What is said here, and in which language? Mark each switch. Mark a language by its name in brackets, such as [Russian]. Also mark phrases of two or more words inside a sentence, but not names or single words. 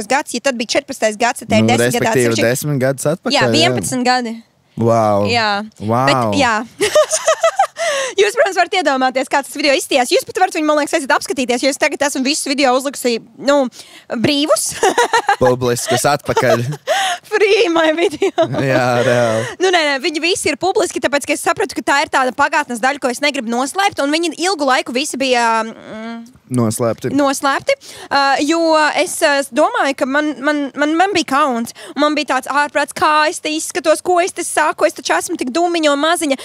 [Latvian] gads, ja tad bija 14. gads, tad ir 10 gads. Respektīvi 10 gadus atpakaļ. Jā, 11 gadi. Wow. Jā. Wow. Bet, Jūs, protams, varat iedomāties, kā tas video izstījās. Jūs pat varat viņu, man liekas, aiziet apskatīties, jo es tagad esmu visus video uzlikusi, brīvus. Publiskus atpakaļ. [English] Free my video. [Latvian] Jā, reāli. Nē, viņi visi ir publiski, tāpēc, ka es sapratu, ka tā ir tāda pagātnes daļa, ko es negribu noslēpt, un viņi ilgu laiku visi bija noslēpti. Jo es domāju, ka man bija kauns. Man bija tāds ārprāts, kā es te izskatos, ko es te saku, es taču esmu tik dūmiņa un maziņa.